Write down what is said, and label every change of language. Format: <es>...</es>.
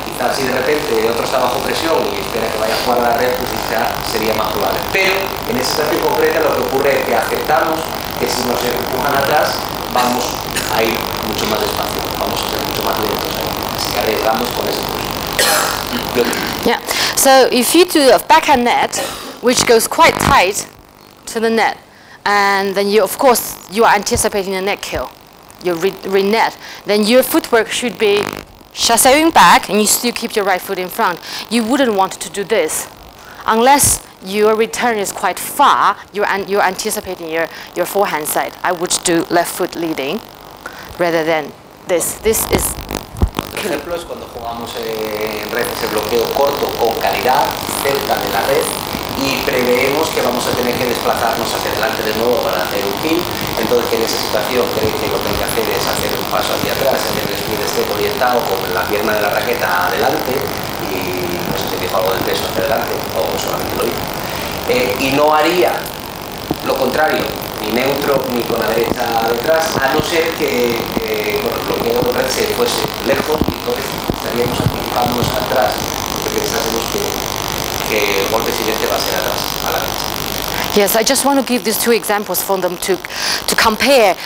<es>Quizás si de repente el otro está bajo presión y espera que vaya a jugar a la red, pues quizás sería más probable. Pero en esa situación concreta lo que ocurre es que aceptamos que si nos empujan atrás vamos a ir mucho más despacio, vamos a ser mucho más lentos, así que arriesgamos con ese curso.</es> <en>Yeah. So if you do a backhand net, which goes quite tight to the net, and then you, of course, you are anticipating a net kill. You re-net, then your footwork should be chasseing back and you still keep your right foot in front. You wouldn't want to do this unless your return is quite far. You're anticipating your forehand side. I would do left foot leading rather than this. This is</en> <es>Por ejemplo, es cuando jugamos en red ese bloqueo corto con calidad cerca de la red y preveemos que vamos a tener que desplazarnos hacia adelante de nuevo para hacer un pin. Entonces, que en esa situación cree que lo que hay que hacer es hacer un paso hacia atrás, hacer el split step orientado con la pierna de la raqueta adelante, y no sé si dijo algo del peso hacia adelante o solamente lo hizo. Y no haría lo contrario, ni neutro ni con la derecha detrás, a no ser que bueno, el bloqueo de red se fuese lejos, y entonces estaríamos anticipándonos atrás, porque pensásemos que el golpe siguiente va a ser atrás, a la derecha.</es> <en>Yes, I just want to give these two examples for them to compare.</en>